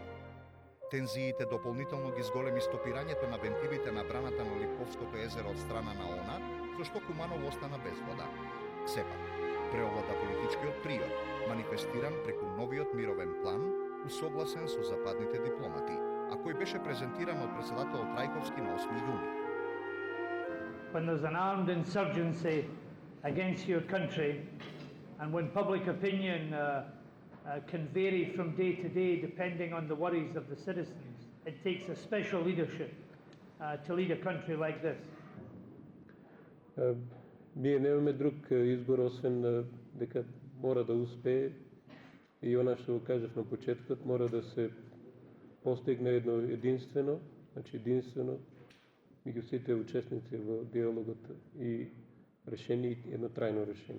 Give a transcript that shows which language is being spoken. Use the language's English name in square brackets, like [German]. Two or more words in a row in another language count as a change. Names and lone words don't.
[Macedonian] Тензиите дополнително ги зголеми стопирањето на вентилите на браната на Липковското езеро од страна на ОНА, за што Куманово остана без вода. Сепак, преовлада политичкиот приод, манифестиран преку новиот мировен план, усогласен со западните дипломати, а кој беше презентиран од председателот Трајковски на 8 јуни. [English] When there's an armed insurgency against your country, and when public opinion can vary from day to day depending on the worries of the citizens, it takes a special leadership to lead a country like this. [Macedonian] Ние немаме друг избор, освен дека мора да успее и она што го кажав на почетокот, мора да се постигне едно единствено меѓу сите учесници во диалогот и решение, едно трајно решение.